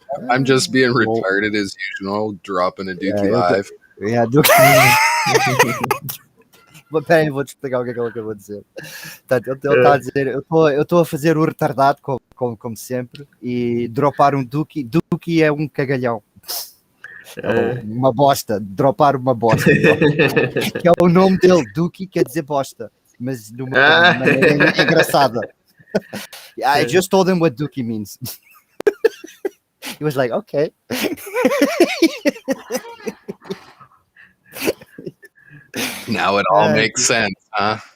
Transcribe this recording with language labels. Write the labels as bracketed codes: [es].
[en] I'm just being retarded as usual, dropping a Dookie live. Yeah, Dookie. [pt] Mas peraí, vou te explicar o que é que eu vou dizer. Portanto, ele está a dizer, eu estou a fazer o retardado, como como sempre, e dropar um Dookie. Dookie é um cagalhão. É uma bosta, dropar uma bosta. Que é o nome dele, Dookie quer dizer bosta, mas de uma maneira engraçada. [en] I just told him what Dookie means. He was like, okay. Now it all makes sense, huh?